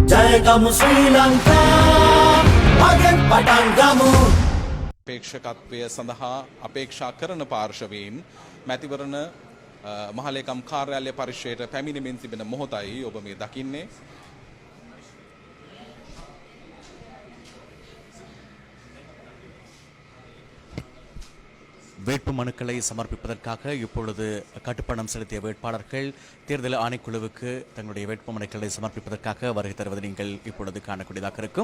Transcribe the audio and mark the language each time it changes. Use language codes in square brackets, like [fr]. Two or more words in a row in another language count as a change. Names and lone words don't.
[si] ජයගමු ශ්‍රී ලංකා මගෙන් පටන් ගමු අපේක්ෂකත්වය සඳහා අපේක්ෂා කරන පාර්ශවීන් මැතිවරණ මහලේකම් කාර්යාලය පරිශ්‍රයට පැමිණෙමින් තිබෙන මොහොතයි ඔබ මේ දකින්නේ. [ta] வேட்பு மனுக்களை சமர்ப்பிப்பதற்காக இப்பொழுது கட்டுப்பணம் செலுத்திய வேட்பாளர்கள் தேர்தல் ஆணைக்குழுவுக்கு தங்களுடைய வேட்பு மனுக்களை சமர்ப்பிப்பதற்காக வருகை தருவதை நீங்கள் இப்பொழுது காணக்கூடியதாக இருக்கும்.